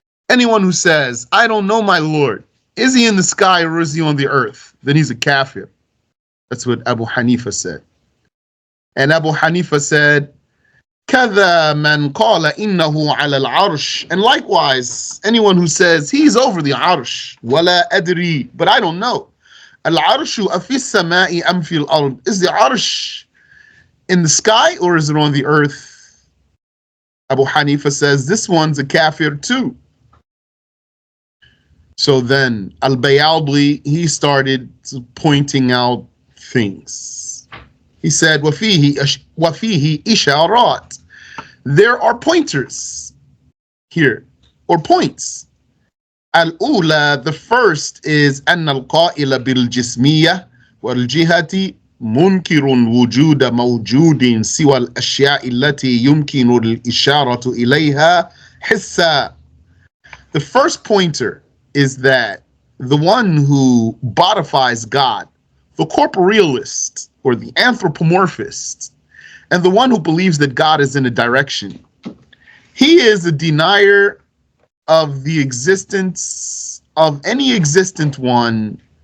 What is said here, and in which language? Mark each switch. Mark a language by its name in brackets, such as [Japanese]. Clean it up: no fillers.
[English] Anyone who says, I don't know my Lord, is he in the sky or is he on the earth? Then he's a kafir. That's what Abu Hanifa said. And Abu Hanifa said, [Arabic] كَذَا مَنْ قَالَ إِنَّهُ عَلَى الْعَرْشِ. [English] And likewise, anyone who says, he's over the arsh, [Arabic] وَلَا أَدْرِي, [English] but I don't know. [Arabic] Al-arshu afi samai am fil ard. [English] Is the arsh in the sky or is it on the earth? Abu Hanifa says this one's a kafir too. So then Al-Bayadhi, he started pointing out things. He said, [Arabic] وَفِيهِ إِشَارَات. [English] There are pointers here, or points. [Arabic] Al-Ula, [English] the first is [Arabic] أن القائل بالجسمية والجهة منكر وجود موجود سوى الأشياء التي يمكن الإشارة إليها حسا. [English] The first pointer is that the one who bodifies God, the corporealist or the anthropomorphist, and the one who believes that God is in a direction, he is a denier of the existence of any existent one.